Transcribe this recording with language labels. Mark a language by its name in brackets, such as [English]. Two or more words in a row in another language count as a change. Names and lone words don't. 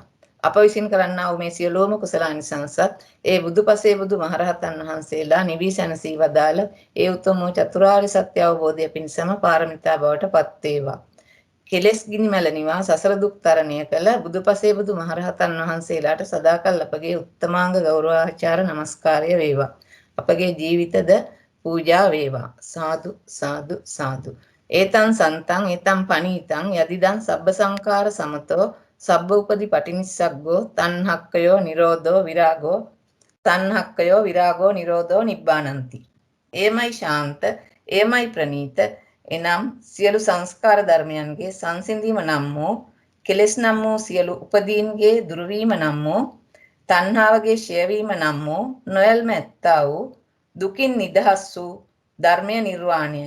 [Sinhala] අප විසින් කරන්නා වූ මේ සියලුම කුසලානිසංසත් ඒ බුදුපසේ බුදු මහරහතන් වහන්සේලා නිවී සැනසී වදාළ ඒ උතුම් වූ චතුරාර්ය සත්‍ය අවබෝධය පිණිසම පාරමිතා බවට පත් වේවා. කෙලෙස් ගිනි මැල නිවා සසර දුක් තරණය කළ බුදුපසේ බුදු මහරහතන් වහන්සේලාට සදාකල් අපගේ උත්තමාංග ගෞරවාචාර නමස්කාරය වේවා. අපගේ ජීවිතද පූජා වේවා. සාදු සාදු සාදු. [Pali] ඒතං සන්තං ඒතං පනීතං යදිදං සබ්බ සංඛාර සමතෝ සබ්බ උපදි පටිනිස්සග්ගෝ තණ්හක්කයෝ නිරෝධෝ විරාගෝ තණ්හක්කයෝ විරාගෝ නිරෝධෝ නිබ්බානಂತಿ. [Sinhala] ඒමයි ශාන්ත ඒමයි ප්‍රනීත එනම් සියලු සංස්කාර ධර්මයන්ගේ සංසිඳීම නම් වූ කෙලෙස් නම් වූ සියලු උපදීන්ගේ දුර්වීම නම් වූ තණ්හාවගේ ඡේවීම නම් වූ නොයල්ම ඇත්තා වූ දුකින් නිදහස් වූ ධර්මයේ නිර්වාණයයි.